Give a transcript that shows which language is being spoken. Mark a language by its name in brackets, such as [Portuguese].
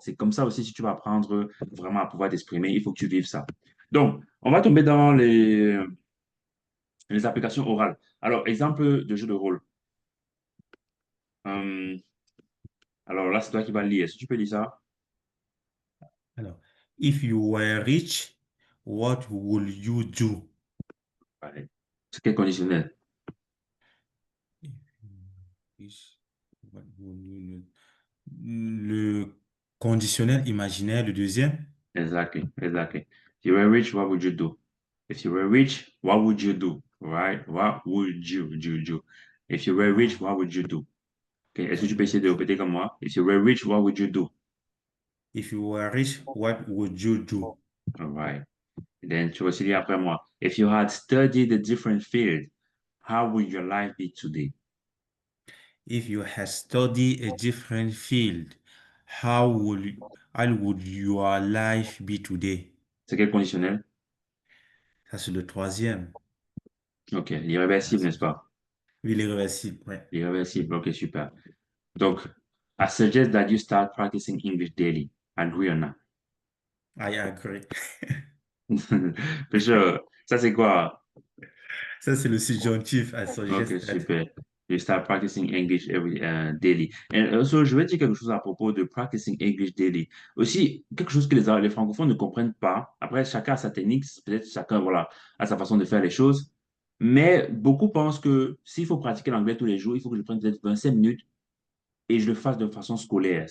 [French] C'est comme ça aussi si tu vas apprendre vraiment à pouvoir t'exprimer, il faut que tu vives ça. Donc, on va tomber dans les applications orales. Alors, exemple de jeu de rôle. Euh, alors là, c'est toi qui vas lire. Est-ce que tu peux lire ça? [English] alors, if you were rich, what would you do? [French] Allez. C'est quel conditionnel? [English] If you were rich, what would you do? [French] Le conditionnel imaginaire, le deuxième. [English] Exactly, exactly. If you were rich, what would you do? If you were rich, what would you do? Right? What would you do? If you were rich, what would you do? Okay. [French] Est-ce que tu peux essayer de ok. répéter comme moi? [English] If you were rich, what would you do? If you were rich, what would you do? All right. [French] Then tu vas aussi dire après moi. [English] If you had studied a different field, how would your life be today? If you had studied a different field, how would your life be today? [French] C'est quel conditionnel? Ça, c'est le troisième. Ok. Ah, L'irréversible, n'est-ce pas? oui, l'irréversible, ouais. L'irréversible. Ok, super. [English] Donc, I suggest that you start practicing English daily. Agree or not? I agree. For sure. [French] Ça, c'est quoi? Ça, c'est le subjonctif. I Ok, [English] suggest that. [French] super. [English] You start practicing English daily. [French] Et also, je vais dire quelque chose à propos de practicing English daily. Aussi, quelque chose que les francophones ne comprennent pas. Après, chacun a sa technique, peut-être chacun, voilà, a sa façon de faire les choses. Mais beaucoup pensent que s'il faut pratiquer l'anglais tous les jours, il faut que je prenne peut-être 25 minutes et je le fasse de façon scolaire.